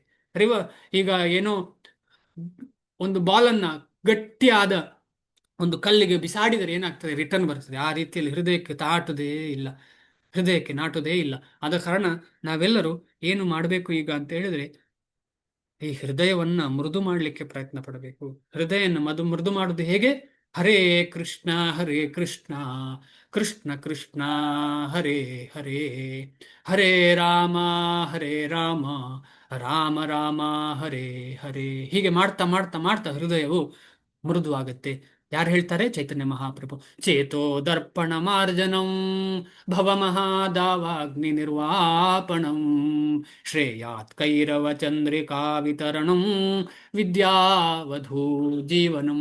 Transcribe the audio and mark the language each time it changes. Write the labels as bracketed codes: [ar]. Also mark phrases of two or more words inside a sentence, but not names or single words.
[kn] ರಿವ ಈಗ ಏನೋ ಒಂದು ಬಾಲನ್ನ ಗಟ್ಟಿಯಾದ ಒಂದು ಕಲ್ಲಿಗೆ ಬಿಸಾಡಿದರೆ ಏನಾಗ್ತದೆ, ರಿಟರ್ನ್ ಬರ್ತದೆ. ಆ ರೀತಿಯಲ್ಲಿ ಹೃದಯಕ್ಕೆ ತಾಟುದೇ ಇಲ್ಲ, ಹೃದಯಕ್ಕೆ ನಾಟುವುದೇ ಇಲ್ಲ. ಆದ ಕಾರಣ ನಾವೆಲ್ಲರೂ ಏನು ಮಾಡಬೇಕು ಈಗ ಅಂತ ಹೇಳಿದ್ರೆ, ಈ ಹೃದಯವನ್ನ ಮೃದು ಮಾಡಲಿಕ್ಕೆ ಪ್ರಯತ್ನ ಪಡಬೇಕು. ಹೃದಯನ ಮೃದು ಮಾಡುವುದು ಹೇಗೆ? ಹರೇ ಕೃಷ್ಣ ಹರೇ ಕೃಷ್ಣ ಕೃಷ್ಣ ಕೃಷ್ಣ ಹರೇ ಹರೇ, ಹರೇ ರಾಮ ಹರೇ ರಾಮ ರಾಮ ರಾಮ ಹರೇ ಹರೇ. ಹೀಗೆ ಮಾಡ್ತಾ ಮಾಡ್ತಾ ಮಾಡ್ತಾ ಹೃದಯವು ಮೃದು ಆಗುತ್ತೆ. ಯಾರು ಹೇಳ್ತಾರೆ? ಚೈತನ್ಯ ಮಹಾಪ್ರಭು. [sa] ಚೇತೋ ದರ್ಪಣ ಮಾರ್ಜನಂ ಭವಮಹಾದಾವಾಗ್ನಿ ನಿರ್ವಾಪಣಂ ಶ್ರೇಯಾತ್ ಕೈರವ ಚಂದ್ರಿಕಾ ವಿತರಣಂ ವಿದ್ಯಾವಧೂ ಜೀವನಂ.